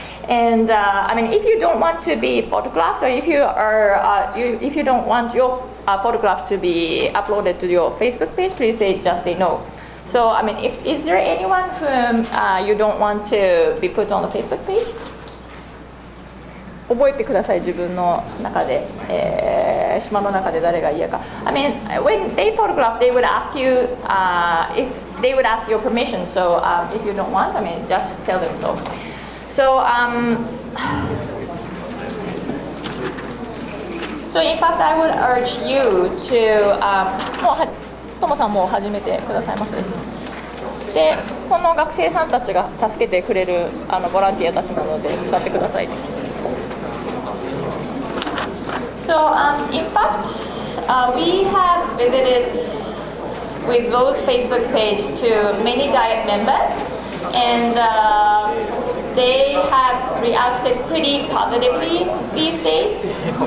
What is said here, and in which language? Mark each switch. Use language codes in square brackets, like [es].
[en] And if you don't want to be photographed, or if you don't want your photograph to be uploaded to your Facebook page, please just say no. So is there anyone whom you don't want to be put on the Facebook page? [ja] 覚えてください、自分の中で、島の中で誰が嫌か。 [en] when they photograph, they would ask you if they would ask your permission. So if you don't want, just tell them so. So so in fact, I would urge you to [ja] トモさんもう始めてくださいます。で、この学生さんたちが助けてくれるボランティアたちなので使ってください。 [en] So in fact, we have visited with those Facebook page to many Diet members, and they have reacted pretty positively these days.